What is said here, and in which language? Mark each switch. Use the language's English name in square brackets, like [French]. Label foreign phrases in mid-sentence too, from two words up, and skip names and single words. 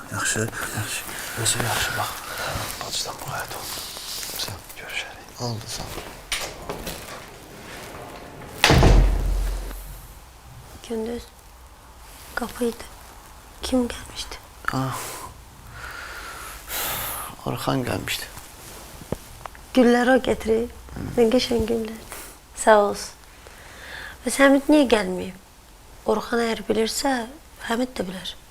[Azerbaijani] Yaxşı? Yaxşı. Özü yaxşı, bax. Bacıdan müğayət ol. Sağ ol, görüşərik. Oldu, sağ ol. [Turkish] Gündüz, kapıydı. Kim gelmişti? [Azerbaijani] Orxan gəlmişdi. [Turkish] Güller o getirir. Ne geçen güller. Sağ olsun. Ve Həmid niye gelmiyor? Orxan eğer bilirse Həmid de bilir.